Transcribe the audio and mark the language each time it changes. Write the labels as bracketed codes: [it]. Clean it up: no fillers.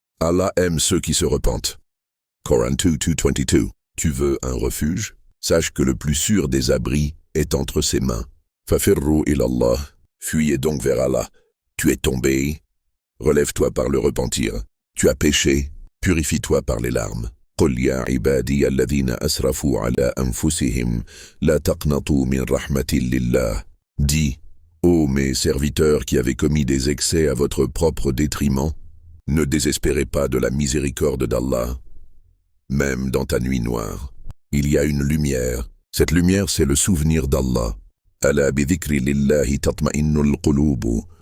[fr] Allah aime ceux qui se repentent. Coran 2:22. Tu veux un refuge? Sache que le plus sûr des abris est entre ses mains. [ar] Fafirru ilallah. [fr] Fuyez donc vers Allah. Tu es tombé. Relève-toi par le repentir. Tu as péché. Purifie-toi par les larmes. [ar] قل يا عبادي الذين أسرفوا على أنفسهم لا تقنطوا من رحمة الله. [fr] Dis, ô mes serviteurs qui avez commis des excès à votre propre détriment, ne désespérez pas de la miséricorde d'Allah. même dans ta nuit noire. Il y a une lumière. Cette lumière, c'est le souvenir d'Allah. [ar] Ala bi dhikri lillahi tatma'innul qulubu.